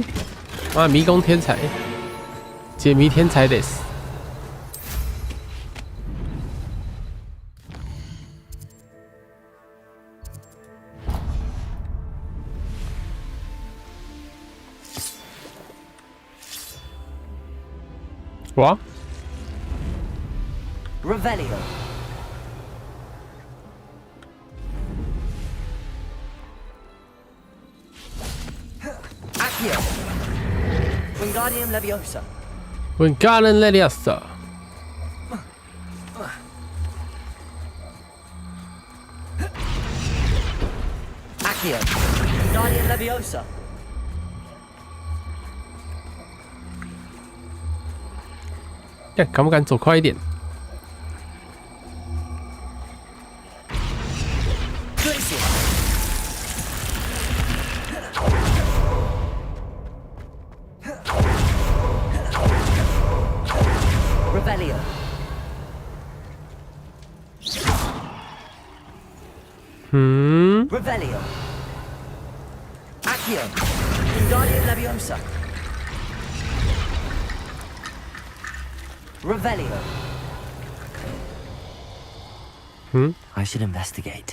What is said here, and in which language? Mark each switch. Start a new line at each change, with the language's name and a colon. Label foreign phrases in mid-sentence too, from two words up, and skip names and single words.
Chinese: 哇，迷宫天才，解谜天才です。哇
English: Revelio. Accio. Wingardium Leviosa. Wingardium Leviosa. Accio. Wingardium Leviosa.
Chinese: 敢不敢走快一点？
English: Revelio. Revelio. Accio. Wingardium Leviosa. Revelio. I should investigate.